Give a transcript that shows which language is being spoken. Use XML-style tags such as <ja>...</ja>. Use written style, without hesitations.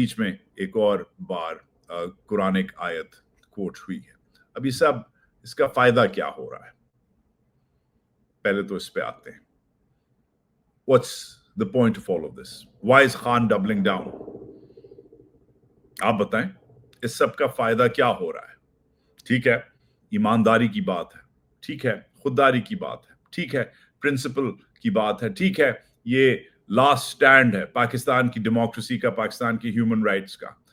<hi>बीच में एक और बार कुरानिक आयत कोट हुई है. अब ये सब, इसका फायदा क्या हो रहा है? पहले तो इस पे आते हैं.</hi> <en>What's the point of all of this? Why is Khan doubling down?</en> <hi>आप बताएं, इस सब का फायदा क्या हो रहा है? ठीक है, ईमानदारी की बात है, ठीक है, खुददारी की बात है, ठीक है, प्रिंसिपल की बात है, ठीक है, ये लास्ट स्टैंड है पाकिस्तान की डेमोक्रेसी का, पाकिस्तान की ह्यूमन राइट्स का.</hi>